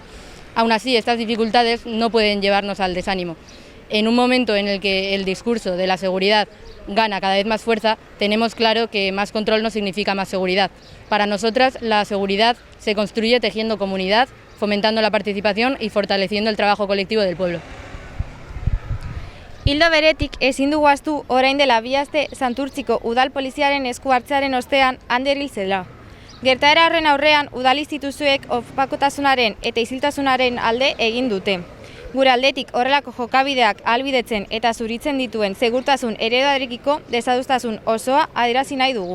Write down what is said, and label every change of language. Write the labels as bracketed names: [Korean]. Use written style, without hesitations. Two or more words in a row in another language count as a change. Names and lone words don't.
[Spanish] Aún así, estas dificultades no pueden llevarnos al desánimo. En un momento en el que el discurso de la seguridad gana cada vez más fuerza, tenemos claro que más control no significa más seguridad. Para nosotras, la seguridad se construye tejiendo comunidad, fomentando la participación y fortaleciendo el trabajo colectivo del pueblo. [Basque] Ildo beretik, ezin dugu ahaztu orain dela 2 aste Santurtziko udal poliziaren esku hartzearen ostean Ander hil zela. Gertaera horren aurrean, udal instituzioek opakotasunaren eta isiltasunaren alde egin dute. Gure aldetik horrelako jokabideak ahalbidetzen eta zuritzen dituen segurtasun ereduarekiko desadostasun osoa adierazi nahi dugu.